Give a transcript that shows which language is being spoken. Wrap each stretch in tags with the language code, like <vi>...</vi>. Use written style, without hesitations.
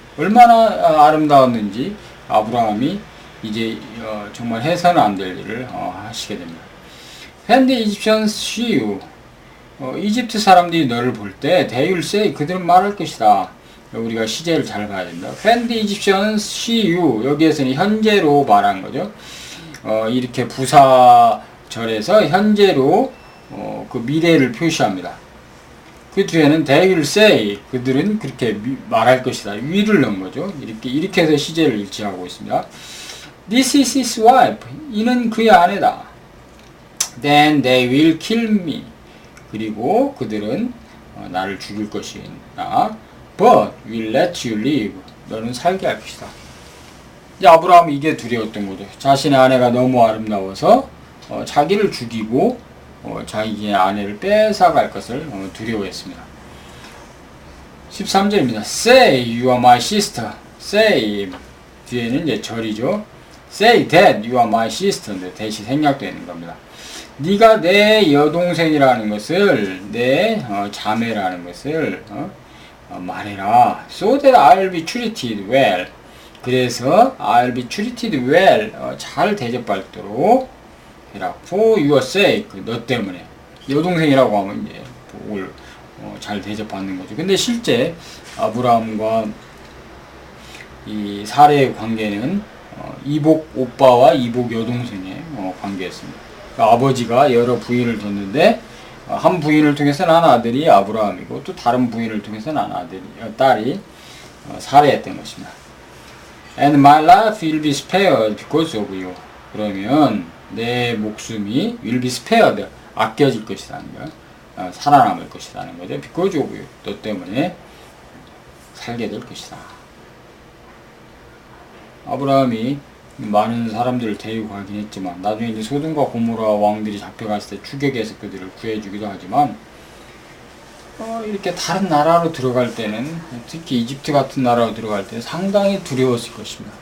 <ko>얼마나 아름다웠는지 아브라함이 이제 정말 해서는 안 될 일을 하시게 됩니다.</ko> <en>When the Egyptians see you,</en> <ko>이집트 사람들이 너를 볼 때</ko> <en>they will say,</en> <ko>그들은 말할 것이다. 우리가 시제를 잘 봐야 된다.</ko> <en>When the Egyptians see you,</en> <ko>여기에서는 현재로 말한 거죠. 이렇게 부사절에서 현재로 그 미래를 표시합니다. 그 뒤에는</ko> <en>they will say,</en> <ko>그들은 그렇게 말할 것이다. will을 넣은 거죠. 이렇게 해서 시제를 일치하고 있습니다.</ko> <en>This is his wife,</en> <ko>이는 그의 아내다.</ko> <en>Then they will kill me,</en> <ko>그리고 그들은 나를 죽일 것이다.</ko> <en>But will let you live,</en> <ko>너는 살게 할 것이다. 이제 아브라함이 이게 두려웠던 거죠. 자신의 아내가 너무 아름다워서 자기를 죽이고 자기의 아내를 뺏어갈 것을 두려워했습니다. 13절입니다.</ko> <en>Say you are my sister.</en> <ko>Say, 뒤에는 이제 절이죠.</ko> <en>Say that you are my sister.</en> <ko>대시 생략되는 겁니다. 네가 내 여동생이라는 것을, 내 자매라는 것을 말해라.</ko> <en>So that I'll be treated well.</en> <ko>그래서</ko> <en>I'll be treated well.</en> <ko>잘 대접받도록 해라.</ko> <en>For your sake.</en> <ko>너 때문에. 여동생이라고 하면 이제 복을 잘 대접받는 거죠. 근데 실제 아브라함과 이 사레의 관계는 이복 오빠와 이복 여동생의 관계였습니다. 그러니까 아버지가 여러 부인을 뒀는데 한 부인을 통해서는 한 아들이 아브라함이고 또 다른 부인을 통해서는 한 딸이 사레였던 것입니다.</ko> <en>And my life will be spared because of you.</en> <ko>그러면 내 목숨이</ko> <en>will be spared,</en> <ko>아껴질 것이라는 거, 살아남을 것이라는 거죠.</ko> <en>Because of you,</en> <ko>너 때문에 살게 될 것이다. 아브라함이 많은 사람들을 데리고 가긴 했지만 나중에 이제 소돔과 고모라 왕들이 잡혀갔을 때 추격해서 그들을 구해주기도 하지만 이렇게 다른 나라로 들어갈 때는, 특히 이집트 같은 나라로 들어갈 때는 상당히 두려웠을 것입니다.</ko>